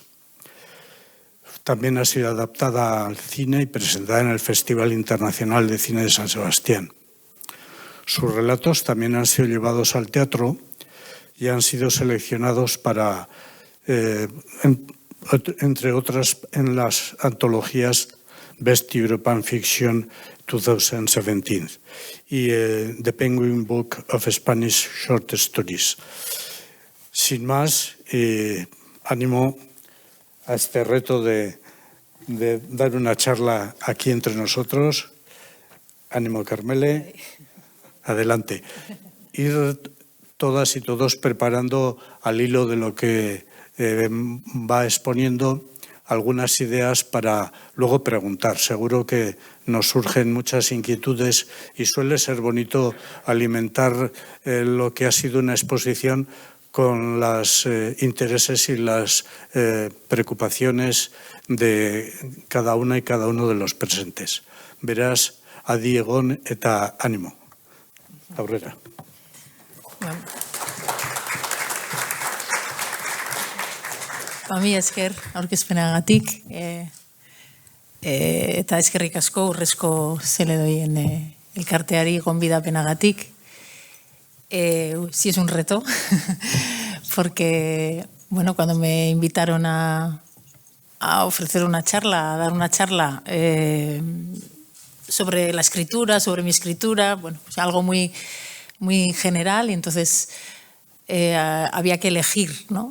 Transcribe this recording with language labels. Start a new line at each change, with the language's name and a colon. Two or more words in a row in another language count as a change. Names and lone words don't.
Spanish: También ha sido adaptada al cine y presentada en el Festival Internacional de Cine de San Sebastián. Sus relatos también han sido llevados al teatro y han sido seleccionados para, entre otras, en las antologías Best European Fiction 2017 y The Penguin Book of Spanish Short Stories. Sin más, ánimo a este reto de dar una charla aquí entre nosotros. Ánimo, Karmele. Adelante. Ir todas y todos preparando al hilo de lo que va exponiendo algunas ideas para luego preguntar. Seguro que nos surgen muchas inquietudes y suele ser bonito alimentar lo que ha sido una exposición con los intereses y las preocupaciones de cada una y cada uno de los presentes. Verás,
Basque: adi egon eta ánimo. Aurrera. Mi esker aurkezpenagatik eta eskerrik asko Urrezko Zeledoien elkarteari gonbidapenagatik.
Spanish: Sí es un reto, porque bueno, cuando me invitaron a ofrecer una charla, a dar una charla sobre la escritura, sobre mi escritura, bueno, pues algo muy, muy general, y entonces había que elegir, ¿no?